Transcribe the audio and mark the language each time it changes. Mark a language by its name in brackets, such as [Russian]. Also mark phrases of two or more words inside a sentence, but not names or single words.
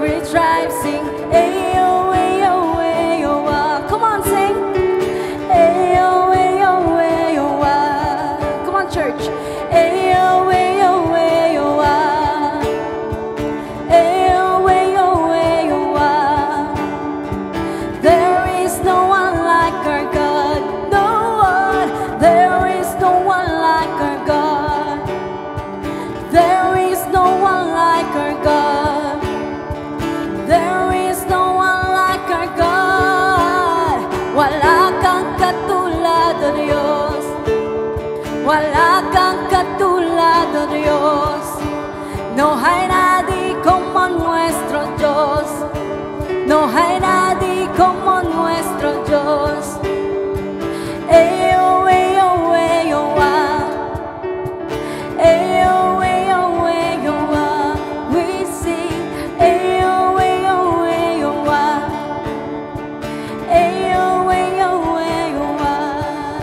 [English] stripes, sing, ayo, ayo, ayo, ah. Come on, sing, ayo, ayo, ayo, ah. Come on, church, ayo, ayo, ayo, ah. Ayo, ayo, ayo, ah. There is no one like our God, no one. There is no one like our God. There is no one like our God. There is no one like our God. [Filipino] Wala kang katulad, O Diyos. Wala kang katulad, O Diyos. [Spanish] No hay nadie como nuestro Dios. No hay nadie como nuestro Dios. [English] Ayo, ayo, ayo, ah. Ayo, ayo, ayo, ah. We sing, ayo, ayo, ayo, ah. Ayo, ayo, ayo, ah.